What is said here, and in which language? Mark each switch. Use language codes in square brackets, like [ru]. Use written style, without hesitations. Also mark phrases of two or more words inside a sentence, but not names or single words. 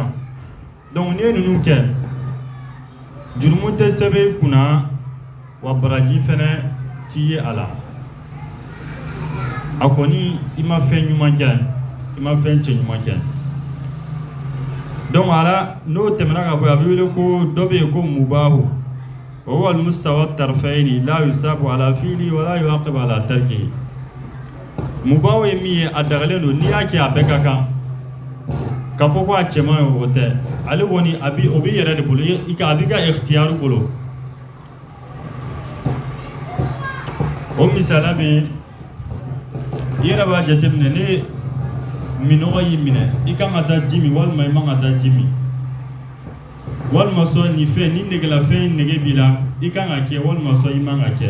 [bm] Donc n'i ye ninnu kɛ jurumu tɛ sɛbɛn i kunna wa baraji fɛnɛ t'i ye a la. A kɔni i ma fɛn ɲuman kɛ i ma fɛn cɛ ɲuman kɛ. Donc ala n'o tɛmɛna ka bɔ yen a bɛ wele ko dɔ bɛ yen ko [ar] مباح وهو المستوي الطرفين لا يثاب على فعله ولا يعاقب على تركه. [bm] Mubahu ye min ye a dagalen don n'i y'a kɛ a bɛɛ ka kan k'a fɔ ko a cɛman ye o tɛ ale kɔni o b'i yɛrɛ de bolo a b'i ka ikhtiyaru bolo. O misaliya bɛ i yɛrɛ b'a jateminɛ ni minɔgɔ y'i minɛ i kan ka taa ji min walima i man ka taa ji min walima sɔn nin fɛn ni negelafɛn nege b'i la i kan ka kɛ walima sɔn i man ka kɛ.